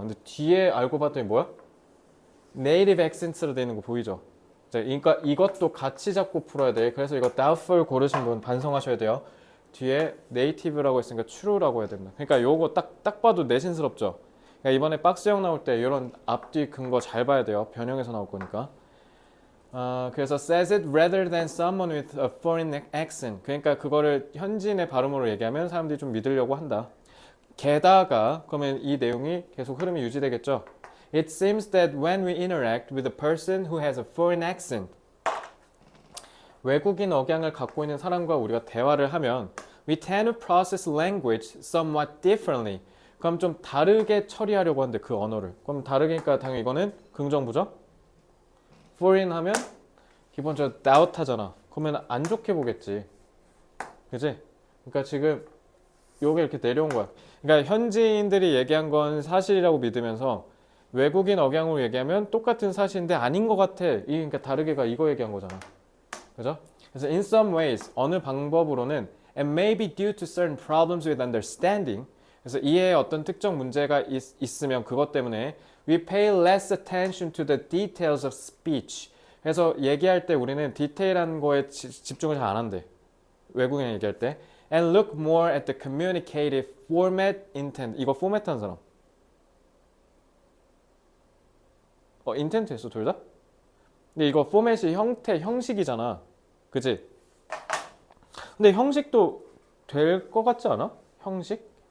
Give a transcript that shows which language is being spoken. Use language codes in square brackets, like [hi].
[ko] 근데 뒤에 알고 봤더니 뭐야? native accents로 되어 있는 거 보이죠? 자, 그러니까 이것도 같이 잡고 풀어야 돼. 그래서 이거 doubtful 고르신 분 반성하셔야 돼요. 뒤에 native라고 했으니까 true라고 해야 됩니다. 그러니까 요거 딱 봐도 내신스럽죠? 그러니까 이번에 박스형 나올 때 이런 앞뒤 근거 잘 봐야 돼요. 변형해서 나올 거니까. [en] 그래서 says it rather than someone with a foreign accent. [ko] 그러니까 그거를 현지인의 발음으로 얘기하면 사람들이 좀 믿으려고 한다. 게다가 그러면 이 내용이 계속 흐름이 유지되겠죠. [en] It seems that when we interact with a person who has a foreign accent, [ko] 외국인 억양을 갖고 있는 사람과 우리가 대화를 하면 [en] we tend to process language somewhat differently. [ko] 그럼 좀 다르게 처리하려고 하는데 그 언어를. 그럼 다르니까 당연히 이거는 긍정부죠. foreign 하면 기본적으로 doubt 하잖아. 그러면 안 좋게 보겠지. 그지? 그러니까 지금 요게 이렇게 내려온 거야. 그러니까 현지인들이 얘기한 건 사실이라고 믿으면서 외국인 억양으로 얘기하면 똑같은 사실인데 아닌 것 같아. 그러니까 다르게가 이거 얘기한 거잖아. 그죠? [en] 그래서 in some ways [ko] 어느 방법으로는 [en] and maybe due to certain problems with understanding [ko] 그래서 이해에 어떤 특정 문제가 있으면 그것 때문에 [en] we pay less attention to the details of speech. [ko] 그래서 얘기할 때 우리는 디테일한 거에 집중을 잘 안 한대. 외국인 얘기할 때. [en] And look more at the communicative format intent. [ko] 이거 포맷 한 사람. 인텐트 했어 둘 다? 근데 이거 포맷이 형태, 형식이잖아. 그치? 근데 형식도 될 것 같지 않아? 형식?